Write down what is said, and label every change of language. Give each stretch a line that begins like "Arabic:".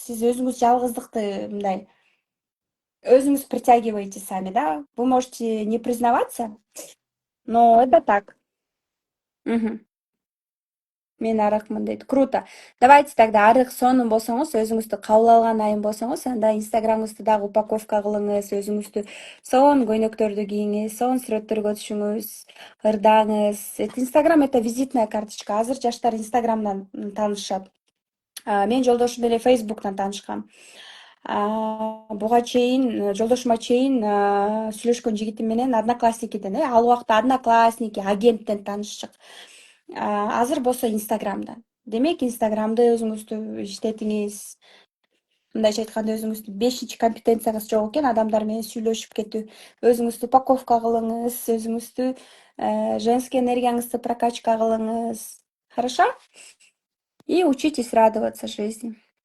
Kyrgyz: Сиз өзүңүз жалгыздыкты мындай өзүңүз
Russian: притягиваете сами, да? Вы можете не признаваться, но это так.
Kyrgyz: Мен аракмын дейт. Круто. Давайте тогда арык сонун болсоңуз, өзүңүздү кабыл алган айым болсоңуз, анда инстаграмыңызды дагы упаковка кылыңыз, өзүңүздү сонун көйнөктөрдү кийиңиз, сонун сүрөттөргө түшүңүз, ырдаңыз.
Russian: Инстаграм это визитная карточка.
Kyrgyz: Азыр жаштар инстаграмдан таанышат. Мен жолдошум деле фейсбуктан таанышкам. Буга чейин жолдошума чейин сүйлөшкөн жигитим менен одноклассникиден, ал убакта одноклассники, агенттен таанышчык. Азыр болсо инстаграмдан. Демек, инстаграмды өзүңүздү иштетиңиз. Мындайча айтканда, өзүңүздүн 5-чи компетенцияңыз жок экен, адамдар менен сүйлөшүп кетүү. Өзүңүздү упаковка кылыңыз, өзүңүздү женский энергияңызды прокачка кылыңыз.
Russian: Хорошо? И учитесь радоваться жизни.